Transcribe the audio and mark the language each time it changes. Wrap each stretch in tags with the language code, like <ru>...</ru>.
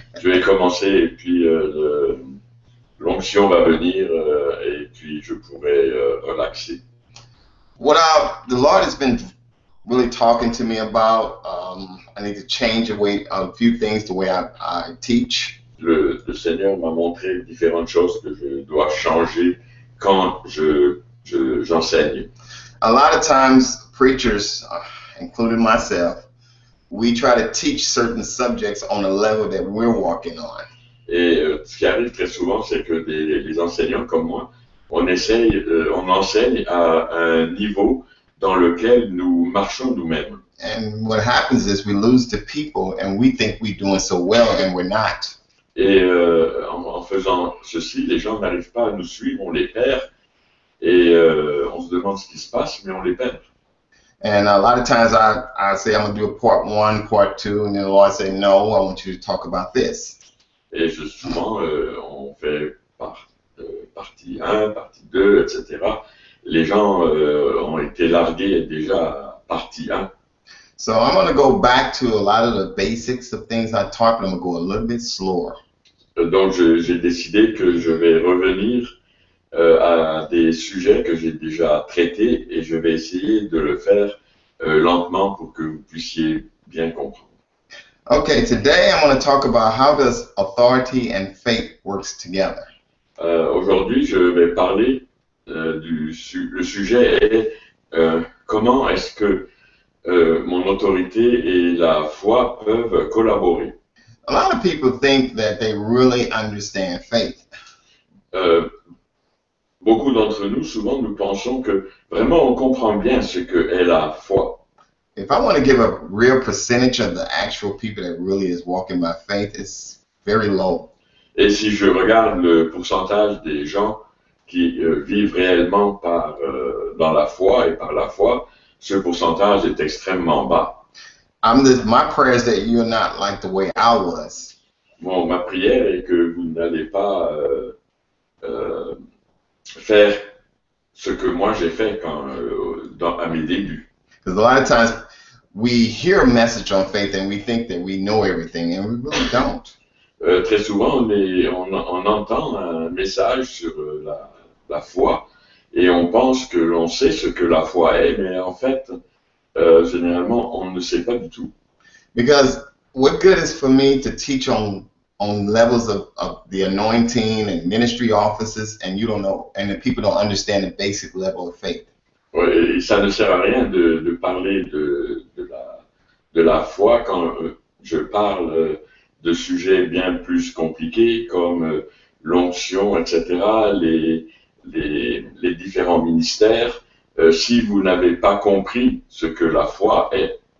<fr>Je vais commencer et puis l'onction va venir et puis je pourrai relaxer.</fr> <en>The Lord has been really talking to me about, I need to change a few things the way I teach.</en> <fr>Le Seigneur m'a montré différentes choses que je dois changer quand j'enseigne.</fr> <en>A lot of times preachers, including myself, we try to teach certain subjects on a level that we're walking on.</en> <fr>Et ce qui arrive très souvent, c'est que les enseignants comme moi, on enseigne à un niveau dans lequel nous marchons nous-mêmes.</fr> <en>And what happens is we lose the people and we think we're doing so well and we're not.</en> <fr>Et en faisant ceci, les gens n'arrivent pas à nous suivre, on les perd et on se demande ce qui se passe, mais on les perd.</fr> <en>And a lot of times I say I'm going to do a part 1, part 2, and then the Lord say, no, I want you to talk about this.</en> <fr>Et souvent, on fait partie 1, partie 2, etc. Les gens ont été largués déjà à partie 1.</fr> <en>So I'm going to go back to a lot of the basics of things I taught, but I'm going to go a little bit slower.</en> <fr>Donc j'ai décidé que je vais revenir à des sujets que j'ai déjà traités et je vais essayer de le faire lentement pour que vous puissiez bien comprendre.</fr> <en>Okay, today I'm going to talk about how does authority and faith works together.</en> <fr>Aujourd'hui, je vais parler le sujet est comment est-ce que mon autorité et la foi peuvent collaborer.</fr> <en>A lot of people think that they really understand faith.</en> <fr>Beaucoup d'entre nous, souvent, nous pensons que vraiment on comprend bien ce qu'est la foi.</fr> <en>If I want to give a real percentage of the actual people that really is walking by faith, it's very low.</en> <fr>Et si je regarde le pourcentage des gens qui vivent réellement dans la foi et par la foi, ce pourcentage est extrêmement bas.</fr> <en>My prayer is that you're not like the way I was.</en> <fr>Bon, ma prière est que vous n'allez pas faire ce que moi j'ai fait à mes débuts.</fr> <en>Because a lot of times we hear a message on faith and we think that we know everything, and we really don't.</en> <fr>Très souvent, on entend un message sur la foi et on pense que l'on sait ce que la foi est, mais en fait, généralement, on ne sait pas du tout.</fr> <en>Because what good is for me to teach on levels of the anointing and ministry offices, and you don't know, and the people don't understand the basic level of faith.</en> <fr>Ouais, et ça ne sert à rien de parler de la foi quand je parle de sujets bien plus compliqués comme l'onction, etc., les différents ministères, si vous n'avez pas compris ce que la foi est.</fr>